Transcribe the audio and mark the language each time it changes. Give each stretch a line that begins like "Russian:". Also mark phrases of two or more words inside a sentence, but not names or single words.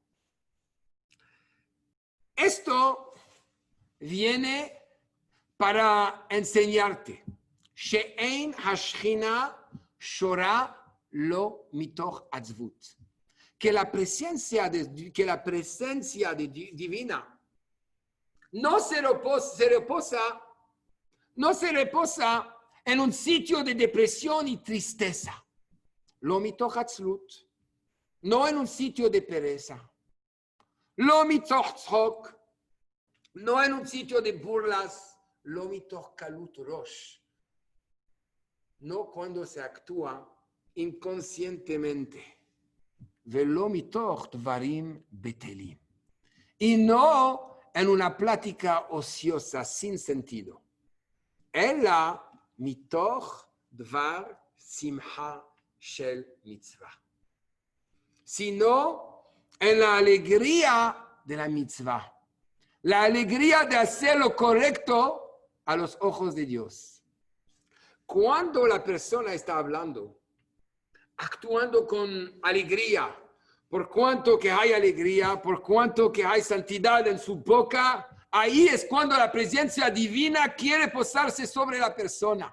Spanish: Esto viene para enseñarte,
Hebrew: שאין השכינה שורה לא מתוך עצבות,
Spanish: que la presencia divina no se reposa en un sitio de depresión y tristeza.
Hebrew: לא מתוך עצלות,
Spanish: no en un sitio de pereza.
Hebrew: לא מתוך שחוק,
Spanish: no en un sitio de burlas.
Hebrew: לא מתוך קלות ראש,
Spanish: no cuando se actúa inconscientemente.
Hebrew: ולא מתוך דברים בטלים,
Spanish: y no en una plática ociosa sin sentido.
Hebrew: אלא מתוך דבר שמחה של מצוה,
Spanish: sino en la alegría de la mitzvah, la alegría de hacer lo correcto a los ojos de Dios. Cuando la persona está hablando, actuando con alegría, por cuanto que hay alegría, por cuanto que hay santidad en su boca, ahí es cuando la presencia divina quiere posarse sobre la persona.